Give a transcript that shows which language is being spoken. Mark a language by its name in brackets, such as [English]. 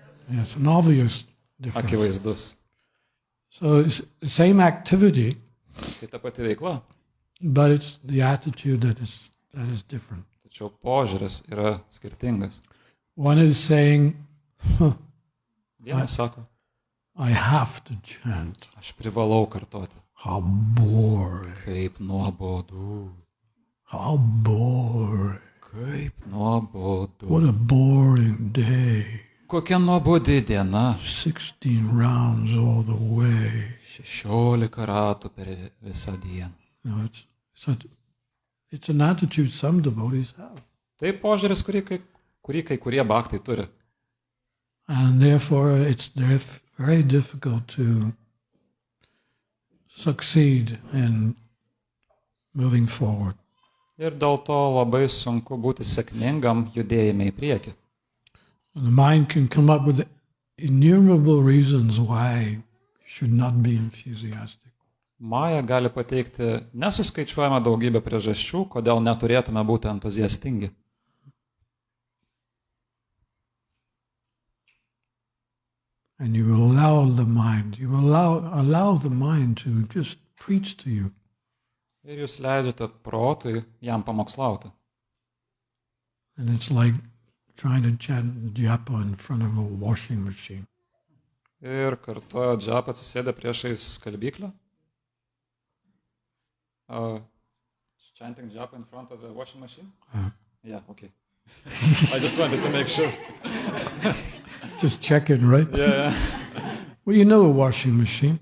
[English] Yes, an obvious difference. [Lithuanian] Akivaizdus. [English] So it's the same activity, [Lithuanian] Tai ta pati veikla, [English] but it's the attitude that is different. [Lithuanian] tačiau požiūris yra skirtingas. [English] One is saying, [Lithuanian] Vienas sako, [English] I have to chant. [Lithuanian] aš privalau kartoti. [English] How boring. [Lithuanian] Kaip nuobodu. [English] How boring. [Lithuanian] Kaip nuobodu. [English] What a boring day. [Lithuanian] Kokia nuobodi diena. [English] 16 rounds all the way. [Lithuanian] 16 ratų per visą dieną. [English] You know, it's an attitude some devotees have. [Lithuanian] Tai požiūris, kurį kai kurie bhaktai turi. [English] And therefore it's very difficult to succeed in moving forward. [Lithuanian] Ir dėl to labai sunku būti sėkmingam judėjime į priekį. [English] And the mind can come up with innumerable reasons why you should not be enthusiastic. [Lithuanian] Maja gali pateikti nesuskaičiuojamą daugybę priežasčių, kodėl neturėtume būti entuziastingi. [English] And you will allow the mind, allow the mind to just preach to you. [Lithuanian] Ir jūs leidžiate protui jam pamokslauti. [English] And it's like trying to chant japa in front of a washing machine. [Lithuanian] Ir kartuoja džapą atsisėdę priešais skalbyklę. [English] Chanting japa in front of the washing machine? Yeah, okay. I just wanted to make sure. Just check it, right? Yeah. Well, you know a washing machine.